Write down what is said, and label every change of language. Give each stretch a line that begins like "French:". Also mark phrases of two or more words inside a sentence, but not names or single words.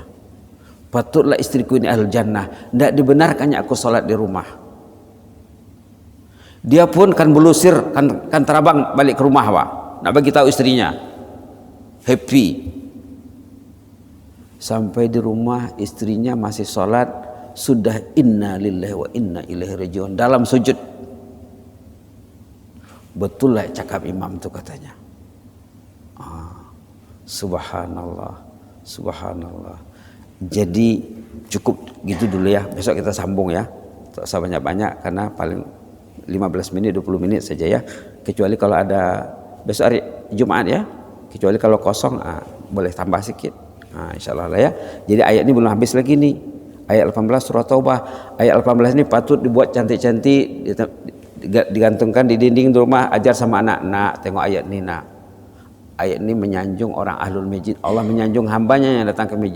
Malay: Patutlah istriku ini
Arabic: أهل الجنة.
Malay: Tidak dibenarkannya aku sholat di rumah. Dia pun kan belusir, kan terabang balik ke rumah, Pak. Nak bagi tahu istrinya. Happy. Sampai di rumah istrinya masih sholat, sudah
Arabic: إنا لله وإنا إليه راجعون,
Malay: dalam sujud. Betul lah cakap imam itu katanya.
Arabic: سبحان الله، سبحان الله.
Malay: Jadi cukup gitu dulu ya. Besok kita sambung ya. Tak usah banyak-banyak karena paling 15 menit 20 menit saja ya. Kecuali kalau ada besok hari Jumat ya. Kecuali kalau kosong boleh tambah sedikit. Insyaallah lah ya. Jadi ayat ini belum habis lagi nih. Ayat 18 surah Taubah. Ayat 18 ini patut dibuat cantik-cantik, digantungkan di dinding rumah, ajar sama anak-anak. Tengok ayat ini nak. Ayat ini menyanjung orang
Arabic: أهل المسجد.
Malay: Allah menyanjung hambanya yang datang ke masjid.